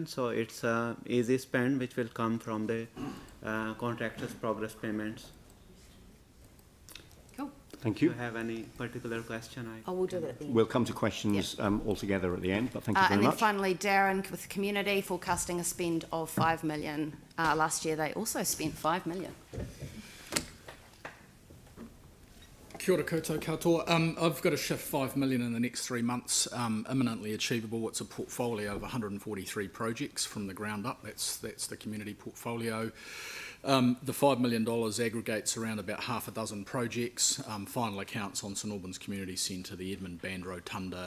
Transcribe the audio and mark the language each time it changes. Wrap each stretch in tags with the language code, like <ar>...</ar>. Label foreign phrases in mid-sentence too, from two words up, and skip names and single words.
<en>So it's easy spend, which will come from the contractors' progress payments. Cool. Thank Do you. you have any particular question? I will do it at the end. We'll come to questions altogether at the end, but thank you very And then much. finally, Darren with the community forecasting a spend of $5 million. Last year, they also spent $5 million.</en> <mi>Kia ora koutou katoa.</mi> <en>I've got to shift $5 million in the next 3 months, imminently achievable. It's a portfolio of 143 projects from the ground up. That's the community portfolio. The $5 million aggregates around about half a dozen projects. Final accounts on St Albans Community Centre, the Edmund Band Rotunda.</en>